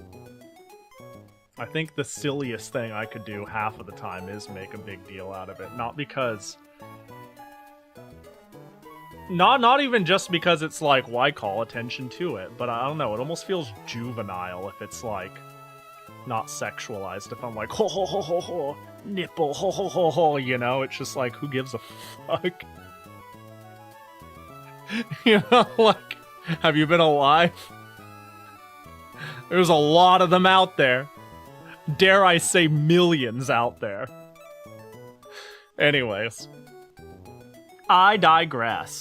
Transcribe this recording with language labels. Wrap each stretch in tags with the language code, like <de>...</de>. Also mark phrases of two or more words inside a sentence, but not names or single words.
<en>I think the silliest thing I could do half of the time is make a big deal out of it. Not because Not even just because it's like, why call attention to it? But I don't know, it almost feels juvenile if it's like not sexualized. If I'm like, ho ho ho ho ho, nipple, ho ho ho ho, you know? It's just like, who gives a fuck? You know, like, have you been alive? There's a lot of them out there. Dare I say millions out there. Anyways. I digress.</en>